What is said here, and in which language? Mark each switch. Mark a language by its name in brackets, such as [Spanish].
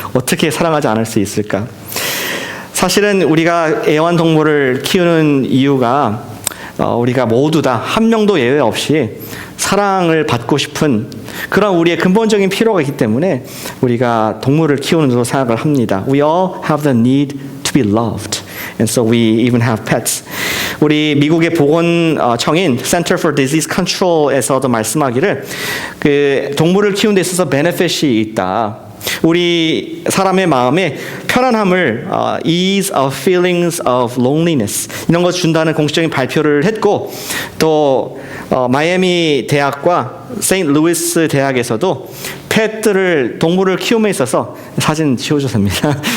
[Korean] 어떻게 사랑하지 않을 수 있을까? 사실은 우리가 애완동물을 키우는 이유가 우리가 모두 다 한 명도 예외 없이 사랑을 받고 싶은 그런 우리의 근본적인 필요가 있기 때문에 우리가 동물을 키우는 것으로 생각을 합니다. [English] We all have the need to be loved. And so we even have pets. [Korean] 우리 미국의 보건청인 Center for Disease Control에서도 말씀하기를 그 동물을 키우는 데 있어서 benefit이 있다. 우리 사람의 마음에 편안함을 [English] ease of feelings of loneliness [Korean] 이런 거 준다는 공식적인 발표를 했고, 또 마이애미 대학과 세인트루이스 대학에서도 펫들을 동물을 키움에 있어서 사진 지워줘도 됩니다.